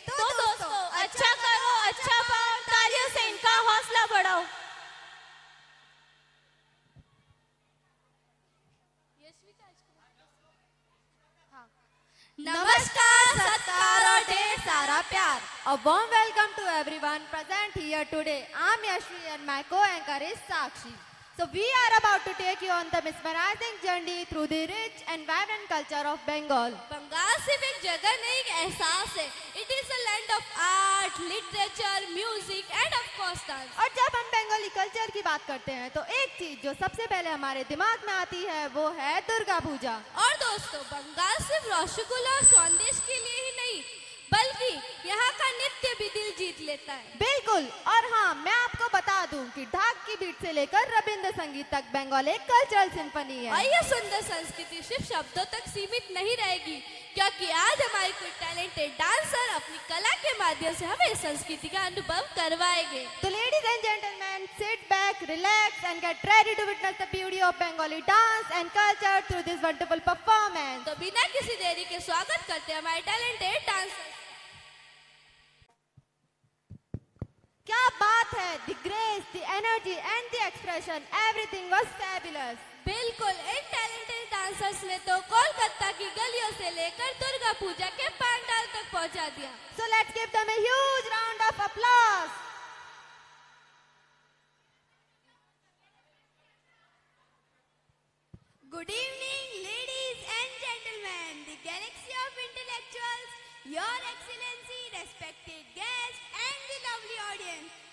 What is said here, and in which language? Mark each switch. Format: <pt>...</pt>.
<hi>तो दोस्तों अच्छा करो, अच्छा पाओ, तालियों से इनका हौसला बढ़ाओ. नमस्कार, सत्कार और ढेर सारा प्यार.</hi> <en>A warm welcome to everyone present here today. I'm Yashvi and my co-anchor is Sakshi. So we are about to take you on the mesmerizing journey through the rich and vibrant culture of Bengal.</en> <hi>Bengal सिर्फ एक जगह नहीं, एक एहसास है.</hi> <en>It is a land of art, literature, music and of course dance.</en> <hi>और जब हम बंगाली कल्चर की बात करते हैं तो एक चीज जो सबसे पहले हमारे दिमाग में आती है वो है दुर्गा पूजा. और दोस्तों बंगाल सिर्फ रसगुल्ला और संदेश के लिए ही नहीं बल्कि यहाँ का नृत्य भी दिल जीत लेता है. बिल्कुल. और हाँ, मैं आपको बता दूं कि ढाक की बीट से लेकर रविंद्र संगीत तक बंगाल एक कल्चरल सिंफनी है. और यह सुंदर संस्कृति सिर्फ शब्दों तक सीमित नहीं रहेगी, क्योंकि आज हमारे कुछ टैलेंटेड डांसर अपनी कला के माध्यम से हमें इस संस्कृति का अनुभव करवाएंगे.</hi> <en>तो ladies and gentleman, sit back, relax and get ready to witness the beauty of Bengali dance and culture through this wonderful performance.</en> <hi>तो बिना किसी देरी के स्वागत करते हैं हमारे टैलेंटेड डांसर. क्या बात है.</hi> <en>The grace, the energy and the expression, everything was fabulous.</en> <hi>बिल्कुल. इन टैलेंटेड डांसर्स ने तो कोलकाता की गलियों से लेकर दुर्गा पूजा के पंडाल तक पहुंचा दिया.</hi> <en>So let's give them a huge round of applause. Good evening, ladies and gentlemen, the galaxy of intellectuals, your excellency, respected guests and the lovely audience.</en>